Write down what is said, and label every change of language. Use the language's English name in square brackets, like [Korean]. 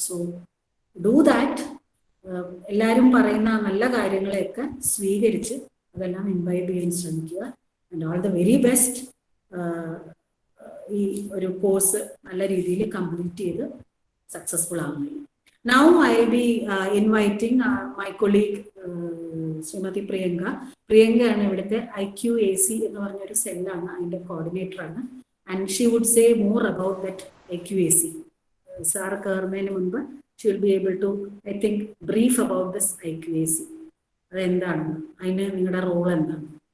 [English] So do that. [Malayalam] എല്ലാവരും പറയുന്ന നല്ല കാര്യങ്ങളെയൊക്കെ സ്വീകരിച്ച് അതെല്ലാം ഇൻവൈറ്റ് ചെയ്യാൻ ശ്രമിക്കുക. [English] And all the very best. [Malayalam] ഈ ഒരു കോഴ്സ് നല്ല രീതിയിൽ കംപ്ലീറ്റ് ചെയ്ത് സക്സസ്ഫുൾ ആവുന്നില്ല. [English] Now I'll be inviting my colleague Shrimati Priyanka. [Malayalam] പ്രിയങ്കയാണ് ഇവിടുത്തെ IQAC എന്ന് പറഞ്ഞൊരു സെല്ലാണ്, അതിൻ്റെ കോർഡിനേറ്ററാണ്. [English] And she would say more about that IQAC. [Malayalam] Sir കയറുന്നതിന് മുൻപ് [English] She will be able to, I think, brief about this IQAC. [Malayalam] അതെന്താണെന്ന്, അതിന് നിങ്ങളുടെ റോൾ എന്താണ്.